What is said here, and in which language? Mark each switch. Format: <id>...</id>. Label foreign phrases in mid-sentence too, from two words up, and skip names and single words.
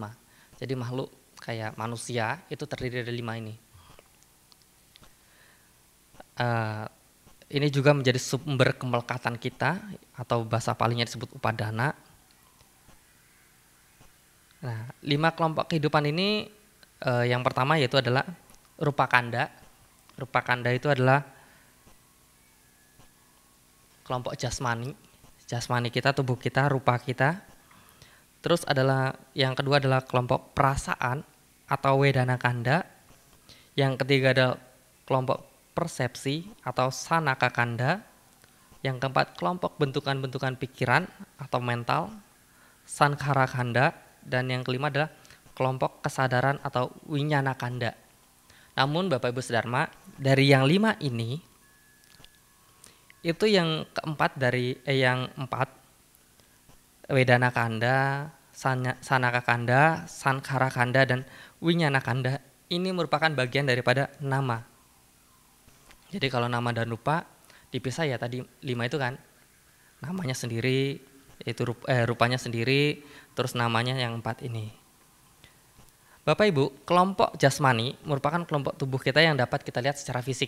<id>Jadi makhluk kayak manusia itu terdiri dari 5 ini. Ini juga menjadi sumber kemelekatan kita, atau bahasa palingnya disebut upadana. Nah, 5 kelompok kehidupan ini yang pertama yaitu adalah</id> <pi>rupa kanda. Rupa kanda</pi> <id>itu adalah kelompok jasmani. Jasmani kita, tubuh kita, rupa kita. Terus adalah yang kedua adalah kelompok perasaan atau</id> <pi>wedana kanda.</pi> <id>Yang ketiga adalah kelompok persepsi atau</id> <pi>sanaka kanda.</pi> <id>Yang keempat kelompok bentukan-bentukan pikiran atau mental,</id> <pi>sankhara kanda.</pi> <id>Dan yang kelima adalah kelompok kesadaran atau</id> <pi>winyana kanda.</pi> <id>Namun Bapak Ibu Sedharma, dari yang 5 ini, itu yang yang 4,</id> <pi>Wedana kanda, Sanaka kanda, Sankhara kanda, dan Winyana kanda,</pi> <id>ini merupakan bagian daripada nama. Jadi kalau nama dan rupa dipisah ya, tadi 5 itu kan, namanya sendiri, yaitu rupanya sendiri, terus namanya yang 4 ini. Bapak Ibu, kelompok jasmani merupakan kelompok tubuh kita yang dapat kita lihat secara fisik.</id>